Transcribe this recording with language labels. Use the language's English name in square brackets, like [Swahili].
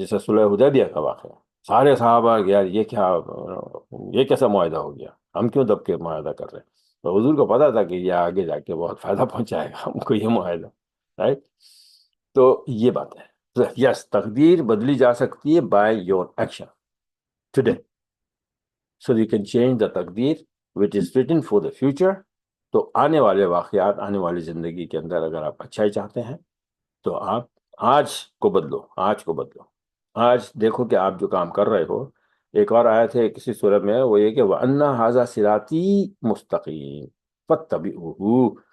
[Urdu] جیسے صلح حدیبیہ کا واقعہ، سارے صحابہ یار یہ کیا، یہ کیسا معاہدہ ہو گیا، ہم کیوں دب کے معاہدہ کر رہے ہیں؟ تو حضور کو پتا تھا کہ یہ آگے جا کے بہت فائدہ پہنچائے گا ہم کو یہ معاہدہ، رائٹ. تو یہ بات ہے. یس، تقدیر بدلی جا سکتی ہے [English] By your action today. So you can change the تقدیر which is written for the future. [Urdu] تو آنے والے واقعات، آنے والی زندگی کے اندر اگر آپ اچھائی چاہتے ہیں تو آپ آج کو بدلو، آج کو بدلو. آج دیکھو کہ آپ جو کام کر رہے ہو. ایک اور آیت ہے کسی سورۃ میں، وہ یہ کہ [Arabic] وَأَنَّ هَذَا صِرَاطِي مُسْتَقِيمٌ فَاتَّبِعُوهُ.